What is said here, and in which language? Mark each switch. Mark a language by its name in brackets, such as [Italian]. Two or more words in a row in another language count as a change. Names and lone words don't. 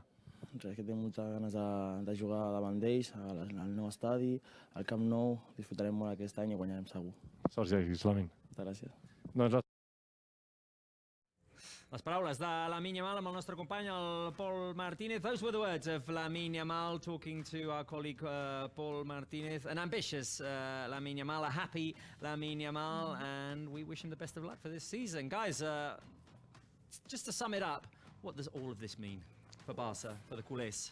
[Catalan] Res, que tinc moltes ganes de jugar davant d'ells, al nou estadi, al Camp Nou. Disfrutarem molt aquest any i guanyarem segur. Sort i èxits, Lamine. Moltes gràcies. Doncs les paraules de Lamine Yamal amb el nostre company, el Pol Martínez. [English] Those were the words of Lamine Yamal talking to our colleague Paul Martínez. An ambitious Lamine Yamal, a happy Lamine Yamal, and we wish him the best of luck for this season. Guys, just to sum it up, what does all of this mean for Barça, for the culés?